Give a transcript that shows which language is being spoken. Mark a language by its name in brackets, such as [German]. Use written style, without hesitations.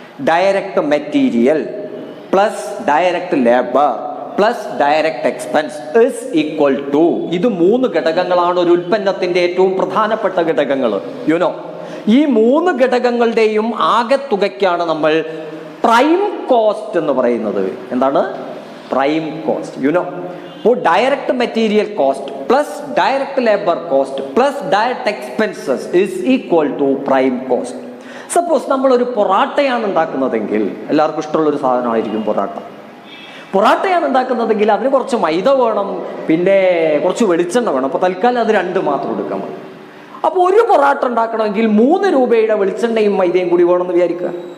[English] Direct material plus direct labour plus direct expense is equal to. [Malayalam] ഇത് 3 ഘടകങ്ങളാണ് ഒരു ഉൽപ്പന്നത്തിന്റെ ഏറ്റവും പ്രധാനപ്പെട്ട ഘടകങ്ങൾ. ഈ 3 ഘടകങ്ങളുടെയും ആകെത്തുകയ്ക്കാണ് നമ്മൾ പ്രൈം കോസ്റ്റ് എന്ന് പറയുന്നത്. എന്താണ് [English] prime cost. You know, direct material cost plus direct labor cost plus direct expenses is equal to prime cost. [Malayalam] Suppose നമ്മളൊരു പൊറാട്ടയാണ് ഉണ്ടാക്കുന്നതെങ്കിൽ, എല്ലാവർക്കും ഇഷ്ടമുള്ളൊരു സാധനമായിരിക്കും പൊറാട്ട. പൊറാട്ടയാണ് ഉണ്ടാക്കുന്നതെങ്കിൽ അതിന് കുറച്ച് മൈദ വേണം, പിന്നെ കുറച്ച് വെളിച്ചെണ്ണ വേണം. അപ്പോൾ തൽക്കാലം അത് 2 മാത്രം എടുക്കാൻ മതി. അപ്പോൾ ഒരു പൊറാട്ട ഉണ്ടാക്കണമെങ്കിൽ 3 രൂപയുടെ വെളിച്ചെണ്ണയും മൈദയും കൂടി വേണമെന്ന് വിചാരിക്കുക.